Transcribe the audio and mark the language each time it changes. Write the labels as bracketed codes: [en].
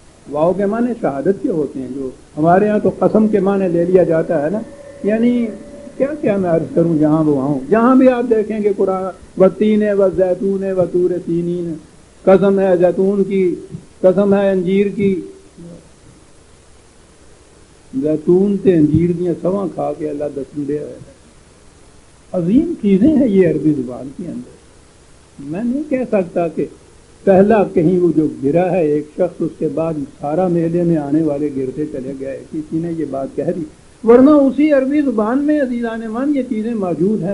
[ur] واو کے معنی شہادت کے ہوتے ہیں، جو ہمارے ہاں تو قسم کے معنی لے لیا جاتا ہے نا. یعنی کیا کیا میں عرض کروں، جہاں وہ ہوں، جہاں بھی آپ دیکھیں گے قرآن [ar] والتین والزیتون وطور سینین، [ur] قسم ہے زیتون کی، قسم ہے انجیر کی. [pa] زیتون تے انجیر دیاں سواں کھا کے اللہ دسن دے رہے ہیں. [ur] عظیم چیزیں ہیں یہ عربی زبان کے اندر. میں نہیں کہہ سکتا کہ پہلا کہیں وہ جو گرا ہے ایک شخص، اس کے بعد سارا میلے میں آنے والے گرتے چلے گئے، کسی نے یہ بات کہہ دی. ورنہ اسی عربی زبان میں عزیزان من یہ چیزیں موجود ہیں.